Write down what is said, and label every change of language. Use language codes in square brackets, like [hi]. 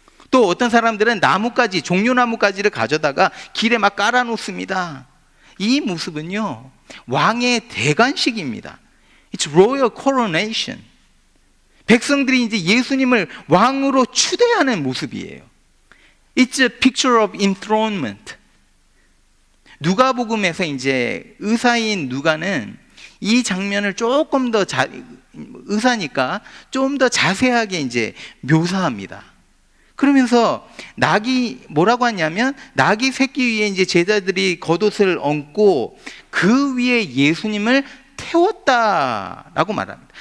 [ko] 또 어떤 사람들은 나뭇가지, 종려나뭇가지를 가져다가 길에 막 깔아놓습니다. 이 모습은요, 왕의 대관식입니다. [en] It's royal coronation. [ko] 백성들이 이제 예수님을 왕으로 추대하는 모습이에요. [en] It's a picture of enthronement. [ko] 누가복음에서 이제 의사인 누가는 이 장면을 조금 더 의사니까 좀 더 자세하게 이제 묘사합니다. 그러면서 뭐라고 하냐면 나귀 새끼 위에 이제 제자들이 겉옷을 얹고 그 위에 예수님을 태웠다라고 말합니다.